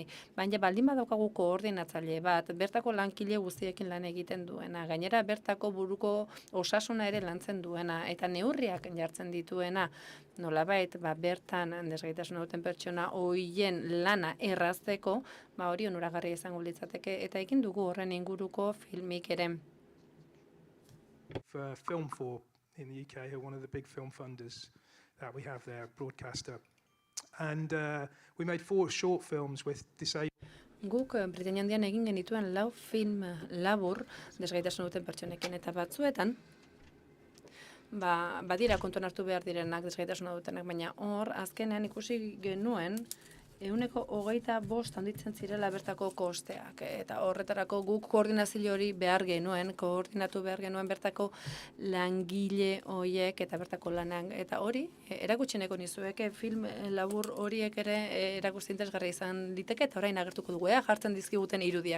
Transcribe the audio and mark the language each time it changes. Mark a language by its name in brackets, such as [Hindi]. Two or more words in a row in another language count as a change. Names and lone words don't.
[Basque] Baina baldin badaukagu koordinatzaile bat, bertako lankile guztiekin lan egiten duena, gainera bertako buruko osasuna ere lantzen duena, eta neurriak jartzen dituena, nolabait bertan desgaitasuna duten pertsona hoien lana errazteko, hori onuragarria izango litzateke, eta egin dugu horren inguruko filmik ere. [English] For Film4 in the UK, who are one of the big film funders that we have there, broadcaster. And we made 4 short films with disabled. [Basque] Guk Britainia Handian egin genituen 4 film labur desgaitasun duten pertsonekin eta batzuetan badira kontuan hartu behar direnak desgaitasuna dutenak, baina hor azkenean ikusi genuen 25% handitzen zirela bertako kosteak, eta horretarako guk koordinazio hori behar genuen, koordinatu behar genuen bertako langile horiek eta bertako lanak, eta hori erakutseneko nizueke film labur horiek ere erakusti interesgarria izan liteke, eta orain agertuko dugu, jartzen dizkiguten irudiak.